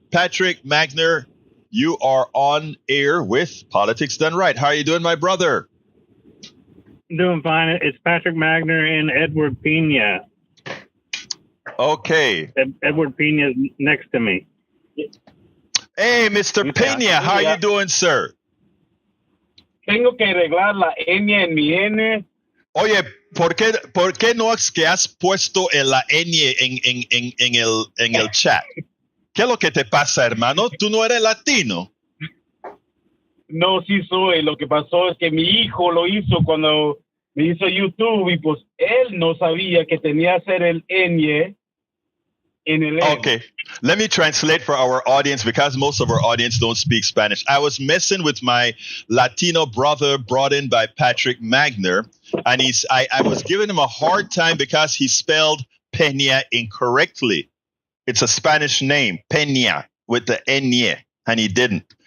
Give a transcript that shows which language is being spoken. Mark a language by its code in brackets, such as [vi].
[en] Patrick Magner, you are on air with Politics Done Right. How are you doing, my brother? Doing fine. It's Patrick Magner and Edward Pena. Okay. Edward Pena is next to me. Hey, Mr. Pena, how are you doing, sir? [es] Tengo que arreglar la N en mi N. Oye, ¿por qué no es que has puesto la N en el chat? ¿Qué es lo que te pasa, hermano? ¿Tú no eres latino? No, sí soy. Lo que pasó es que mi hijo lo hizo cuando me hizo YouTube y pues él no sabía que tenía que hacer el ñ en el N. [en] Okay, let me translate for our audience because most of our audience don't speak Spanish. I was messing with my Latino brother brought in by Patrick Magner, and I was giving him a hard time because he spelled Peña incorrectly. It's a Spanish name, Peña, with the ñ, and he didn't.